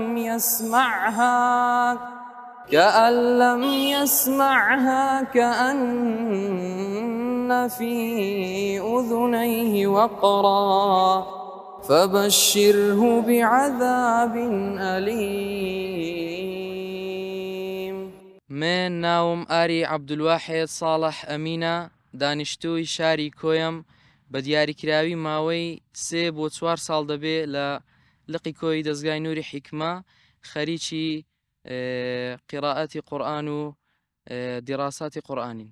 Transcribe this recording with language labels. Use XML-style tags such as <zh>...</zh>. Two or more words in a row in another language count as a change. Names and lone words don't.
<ar>لم يسمعها كأن في أذنيه وقرا فبشره بعذاب أليم.</ar> <ckb>من ناوم آری عەبدولواحید ساڵح ئەمینە دانیشتووی شاری کۆیم بە دیاریکراوی ماوەی 3 بۆ 4 ساڵ دەبێ لە لقی کۆی دەزگای نووری حیکمە خەریکی قیراءەتی قورئان و دیراساتی قورئانین.</ckb>